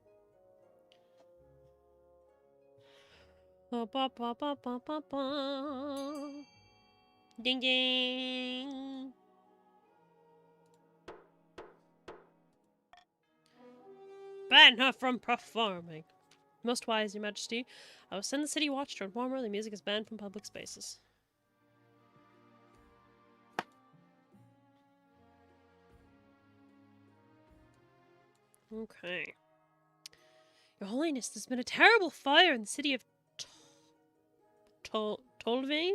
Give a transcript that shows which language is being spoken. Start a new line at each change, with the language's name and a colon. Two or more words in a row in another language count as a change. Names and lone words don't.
English: Ba, ba, ba, ba, ba, ba, ba. Ding ding. Ban her from performing. Most wise, Your Majesty. I will send the city watch to inform her the music is banned from public spaces. Okay. Your Holiness, there's been a terrible fire in the city of Tolvain?